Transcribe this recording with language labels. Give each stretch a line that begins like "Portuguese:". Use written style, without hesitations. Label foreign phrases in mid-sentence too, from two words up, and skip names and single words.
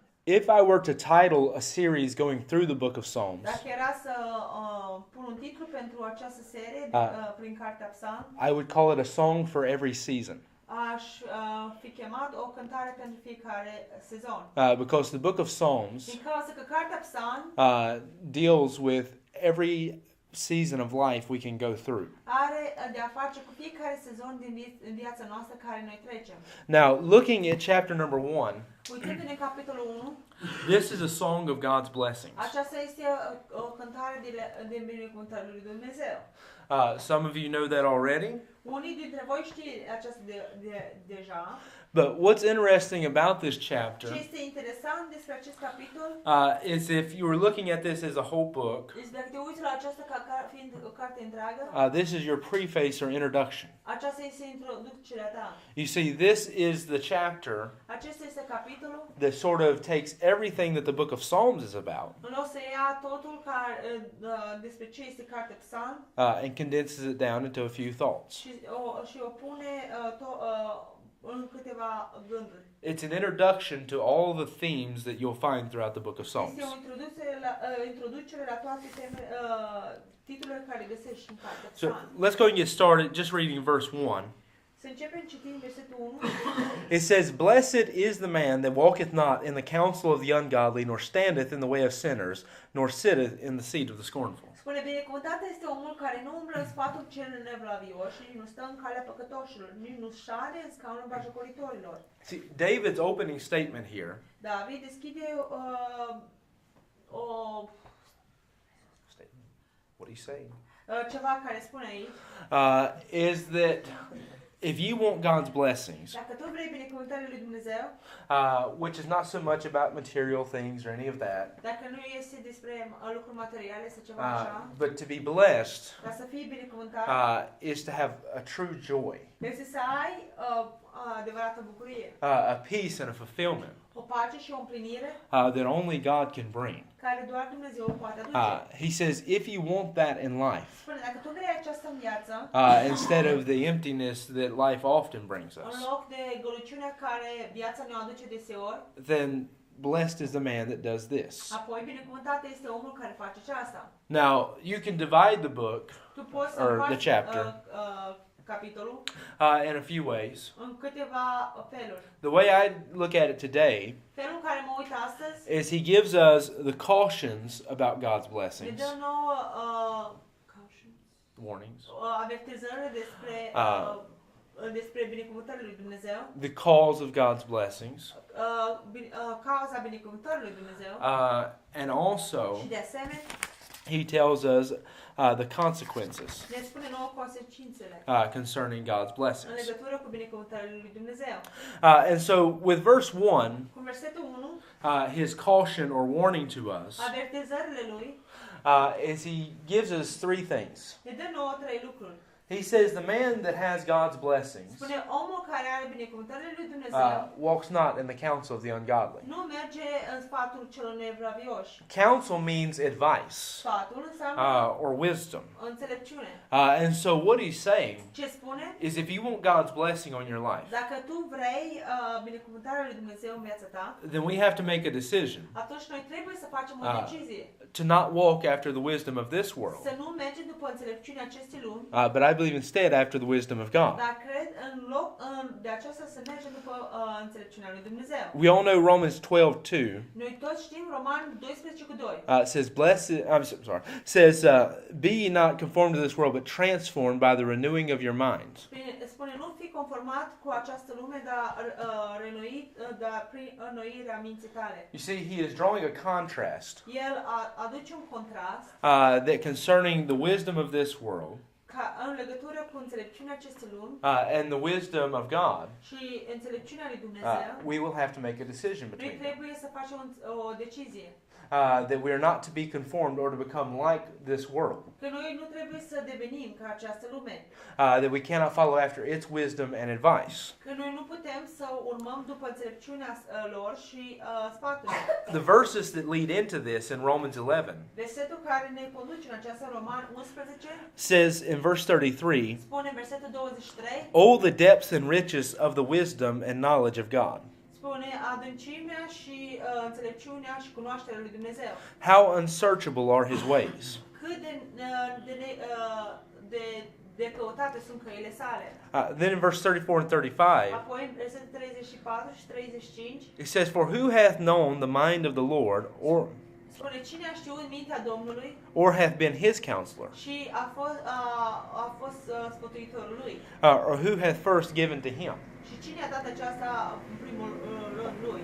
English: If I were to title a series going through the book of Psalms,
Romanian: Dacă era să pun un titlu pentru această serie prin cartea Psalm,
English: I would call it a song for every season.
Romanian: Aș fi chemat o cântare pentru fiecare sezon.
English: Because the book of Psalms
Romanian: Din cauza că cartea Psalm
English: deals with every season of life we can go through.
Romanian: are de a face cu fiecare sezon din viața noastră care noi trecem.
English: Now, looking at chapter number 1,
Romanian: Uitându-ne în capitolul 1,
English: this is a song of God's blessings.
Romanian: aceasta este o cântare de binecuvântările lui Dumnezeu.
English: Some of you know that already.
Romanian: Unii dintre voi știți aceasta deja.
English: But what's interesting about this chapter
Romanian: Ce este interesant despre acest capitol
English: is if you were looking at this as a whole book,
Romanian: este dacă te uiți la aceasta ca fiind o carte întreagă,
English: this is your preface or introduction.
Romanian: aceasta este introducerea ta.
English: You see, this is the chapter
Romanian: Acesta este capitolul
English: that sort of takes everything that the book of Psalms is about
Romanian: în loc să ia totul despre ce este cartea Psalm
English: and condenses it down into a few thoughts.
Romanian: și o pune în câteva gânduri.
English: It's an introduction to all the themes that you'll find throughout the book of Psalms.
Romanian: Este o introducere la toate titlurile care găsești în cartea
English: So
Romanian: Psalm.
English: let's go and get started just reading verse 1.
Romanian: Să începem citind versetul 1.
English: It says, "Blessed is the man that walketh not in the counsel of the ungodly, nor standeth in the way of sinners, nor sitteth in the seat of the scornful."
Romanian: Spune, binecuvântat este omul care nu umblă în sfatul celor nevlavioși, nici nu stă în calea păcătoșilor, nici nu șade în scaunul bajocoritorilor.
English: See, David's opening statement here
Romanian: David deschide
English: what he's saying
Romanian: ceva care spune aici.
English: is that if you want God's blessings,
Romanian: Dacă tu vrei binecuvântările lui Dumnezeu,
English: which is not so much about material things or any of that,
Romanian: dacă nu este despre lucruri materiale sau ceva așa,
English: but to be blessed
Romanian: ca să fii binecuvântat,
English: is to have a true joy,
Romanian: este să ai adevărată bucurie,
English: a peace and a fulfillment
Romanian: o pace și o împlinire
English: that only God can bring.
Romanian: care doar Dumnezeu o poate aduce.
English: He says, if you want that in life,
Romanian: Spune, dacă tu vrei aceasta în viață,
English: instead of the emptiness that life often brings
Romanian: în
English: us,
Romanian: loc de gălăciunea care viața ne aduce deseori,
English: then blessed is the man that does this.
Romanian: apoi binecuvântat este omul care face aceasta.
English: Now, you can divide the book
Romanian: Tu poți să
English: or
Romanian: faci
English: the chapter
Romanian: capitolul
English: in a few ways.
Romanian: în câteva feluri.
English: The way I look at it today
Romanian: Felul în care mă uit astăzi
English: is he gives us the cautions about God's
Romanian: ne
English: blessings,
Romanian: dă nouă
English: warnings,
Romanian: avertizări despre binecuvântările lui Dumnezeu,
English: the cause of God's blessings,
Romanian: cauza binecuvântării lui Dumnezeu
English: and also
Romanian: și de asemenea
English: he tells us the consequences
Romanian: ne spune nouă consecințele
English: concerning God's
Romanian: în
English: blessings.
Romanian: legătură cu binecuvântările lui Dumnezeu.
English: And so with verse 1,
Romanian: Cu versetul 1,
English: his caution or warning to us
Romanian: avertizările lui
English: is he gives us three things.
Romanian: ne dă nouă trei lucruri.
English: He says the man that has God's blessings
Romanian: Spune, omul care are binecuvântările lui Dumnezeu
English: walks not in the counsel of the ungodly.
Romanian: nu merge în sfatul celor nevravioși.
English: Counsel means advice
Romanian: Sfatul înseamnă
English: or wisdom.
Romanian: înțelepciune.
English: And so what he's saying
Romanian: Ce spune?
English: is if you want God's blessing on your life,
Romanian: Dacă tu vrei binecuvântarea lui Dumnezeu în viața ta,
English: then we have to make a decision
Romanian: atunci noi trebuie să facem o decizie.
English: to not walk after the wisdom of this world,
Romanian: Să nu mergem după înțelepciunea acestei lumi,
English: but I believe instead after the wisdom of God.
Romanian: dar cred în loc de aceasta să mergem după înțelepciunea lui Dumnezeu.
English: We all know Romans 12:2
Romanian: Noi toți știm Romani 12:2.
English: says, "Blessed." I'm sorry. Says, "Be ye not conformed to this world, but transformed by the renewing of your minds."
Romanian: Spune, nu fi conformat cu această lume, dar prin înnoirea minții tale.
English: You see, he is drawing a contrast
Romanian: El aduce un contrast
English: that concerning the wisdom of this world
Romanian: în legătură cu înțelepciunea acestei lumi
English: and the wisdom of God.
Romanian: și înțelepciunea lui Dumnezeu.
English: We will have to make a decision
Romanian: Noi
English: between them.
Romanian: trebuie să facem o decizie.
English: That we are not to be conformed or to become like this world.
Romanian: Că noi nu trebuie să devenim ca această lume.
English: That we cannot follow after its wisdom and advice.
Romanian: Că noi nu putem să urmăm după înțelepciunea lor și sfatul.
English: The verses that lead into this in Romans 11
Romanian: Versetul care ne conduce în această Roman 11
English: says in verse 33,
Romanian: spune în versetul 23,
English: "Oh, the depths and riches of the wisdom and knowledge of God."
Romanian: spune adâncimea și înțelepciunea și cunoașterea lui Dumnezeu.
English: How unsearchable are his ways.
Romanian: Cât de căutate sunt căile sale.
English: Then in verse 34 and 35,
Romanian: Apoi în versetul 34 și 35
English: it says, For who hath known the mind of the Lord,
Romanian: spune cine a știut mintea Domnului
English: or hath been his counselor,
Romanian: și a fost sfătuitorul lui.
English: Or who hath first given to him?
Romanian: Și cine a dat aceasta în primul rând lui?